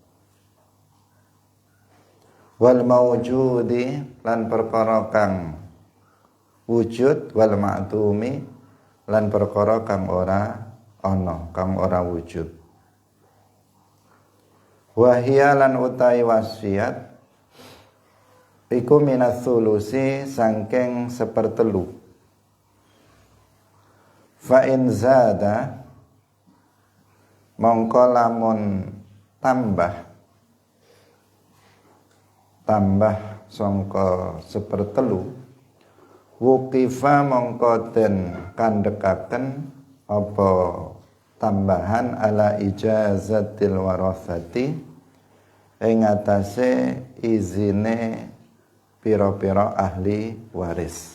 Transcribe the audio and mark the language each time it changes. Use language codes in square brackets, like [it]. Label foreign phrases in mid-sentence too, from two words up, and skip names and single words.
[ar] والموجود [jv] lan perkara kang wujud, [ar] والمعدوم [jv] lan perkara kang ora ana, kang ora wujud. Wahia lan utai wasiat iku [ar] من الثلث [jv] sangking sepertelu. [ar] فإن زاد [jv] mongko lamun tambah sangka sepertelu, wuqifa mongko den kandhekaken apa tambahan [ar] على إجازة الورثة [jv] ing atase izine pira-pira ahli waris.